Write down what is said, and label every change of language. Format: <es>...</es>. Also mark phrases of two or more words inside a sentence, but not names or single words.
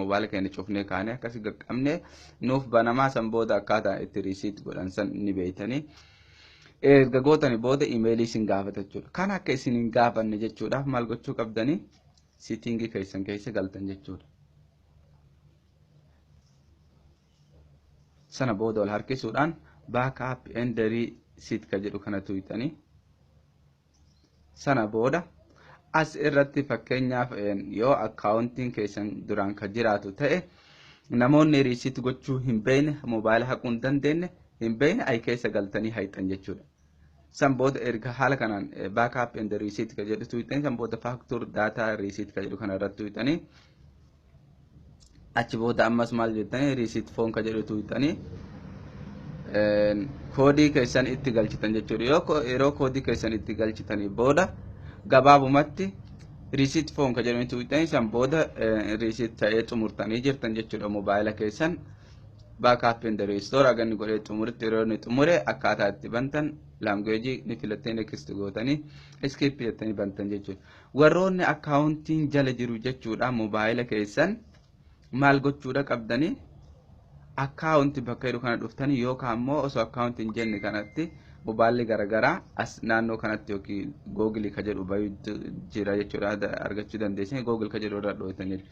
<om>Mobaayila keenya cufnee kaanee akkasii qaqqabne nuuf banamaa san booda akkaataa itti risiit godhan san ni beeytanii. Erga gootanii booda imeelii isin gaafata jechuudha. Kan akka isin hin gaafanne jechuudhaaf maal gochuu qabdanii siitingii keessan keessa galtan jechuudha. Sana booda wal harkisuudhaan</om> <en>backup and reset</en> <om>ka jedhu kana tuqxanii sana booda as irratti fakkeenyaaf yoo akkaawuntiin keessan duraan ka jiraatu ta'e namoonni reset gochuu hin beekne mobaayila haquu hin dandeenye hin beekne ay keessa galtanii hayxan jechuudha. San booda erga haala kanaan</om> <en>backup and reset</en> <om>ka jedhu tuqxanii san booda</om> <en>factor data reset</en> <om>ka jedhu kana irratti tuqxanii achi booda ammas maal jettanii</om> <en>reset phone</en> <om>ka jedhu tuqxanii koodii keessan itti galchitan jechuudha. Yeroo koodii keessan itti galchitanii booda gabaabumatti</om> <en>reset phone</en> <om>ka jedhu tuqxanii san booda reset ta'ee xumurtanii jirtan jechuudha. Mobaayila keessan</om> <en>backup and restore</en> <om>aganni godhee xumuritti yeroo inni xumure akkaataa itti bantan language ni filattanii next gootanii skip jettanii bantan jechuudha. Warroonni akkaawuntiin jala jiru jechuudha mobaayila keessan maal gochuudha qabdanii akkaawuntii bakka jedhu kana dhuftanii yookaan immoo osoo akkaawuntiin jenne kanatti mobaayilli garagaraa as naannoo kanatti yookiin Google ka jedhu bayuu jira jechuudha argachuu dandeessanii Google ka jedhu irra dhootan jechuudha.</om>